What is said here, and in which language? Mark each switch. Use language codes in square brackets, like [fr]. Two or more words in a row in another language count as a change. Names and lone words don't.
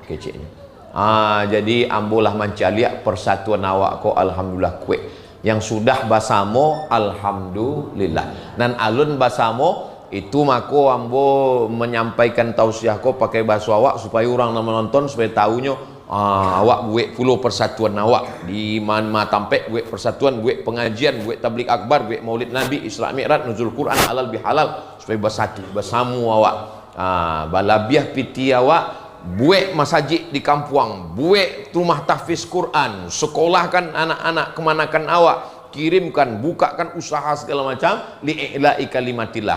[min] Keceknya. Jadi ambolah mencaliak persatuan awak ko, alhamdulillah kue. Yang sudah basamo, alhamdulillah. Dan alun basamo itu mako ambo menyampaikan tausiah ko pakai bahasa awak supaya orang menonton supaya tahunya awak buat puluh persatuan awak di mana tampek buat persatuan, buat pengajian, buat tablik akbar, buat maulid nabi, Isra Mi'raj, nuzul Quran, halal bihalal supaya bersatu bersama awak. Balabiah piti awak buat masjid di kampung, buat rumah tahfiz Quran, sekolahkan anak-anak kemanakan awak, kirimkan, bukakan usaha segala macam [ar] لإعلاء كلمة الله.